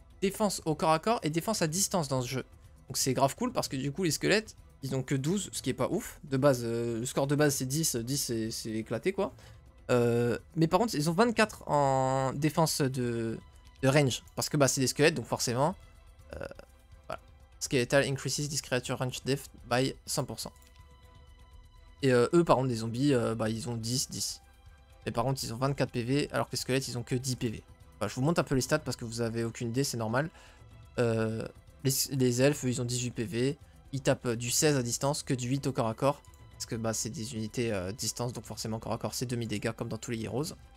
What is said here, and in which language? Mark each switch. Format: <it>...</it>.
<fr>défense au corps à corps et défense à distance dans ce jeu. Donc c'est grave cool parce que du coup les squelettes, ils ont que 12, ce qui est pas ouf. De base, le score de base c'est 10, 10 c'est éclaté quoi. Mais par contre ils ont 24 en défense de range. Parce que bah c'est des squelettes donc forcément... voilà.</fr> <en>Skeletal increases this creature range depth by 100%.</en> <fr>Et eux par contre des zombies, bah ils ont 10, 10. Mais par contre ils ont 24 PV alors que les squelettes ils ont que 10 PV. Enfin, je vous montre un peu les stats parce que vous avez aucune idée, c'est normal. Les elfes, ils ont 18 PV. Ils tapent du 16 à distance, que du 8 au corps à corps. Parce que bah, c'est des unités distance, donc forcément corps à corps, c'est demi-dégâts comme dans tous les heroes.</fr>